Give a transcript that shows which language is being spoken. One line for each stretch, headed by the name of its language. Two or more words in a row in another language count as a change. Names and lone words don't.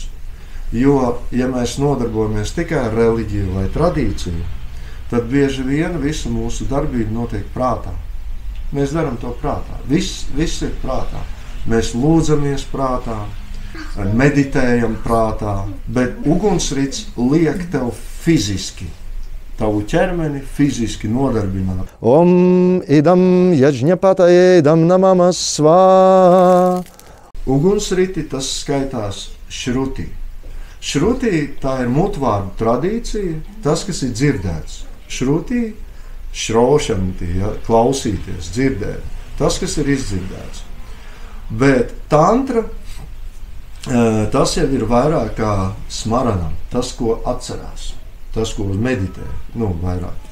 Latvian: Jo, ja mēs nodarbojamies tikai ar reliģiju vai tradīciju, tad bieži vien visa mūsu darbība notiek prātā. Mēs darām to prātā. Viss ir prātā. Mēs lūdzamies prātā, meditējam prātā, bet ugunsrits liek tev fiziski, tavu ķermeni fiziski nodarbināt.
Sanskrit: ॐ इदं यज्ञपतये इदं नमम स्वाहा.
Latvian: Ugunsriti tas skaitās šrutī. Šrutī tā ir mutvārdu tradīcija, tas, kas ir dzirdēts. Šrutī, šrošanti, ja, klausīties, dzirdēt, tas, kas ir izdzirdēts. Bet tantra, tas jau ir vairāk kā smaranam, tas, ko atcerās, tas, ko meditē, vairāk.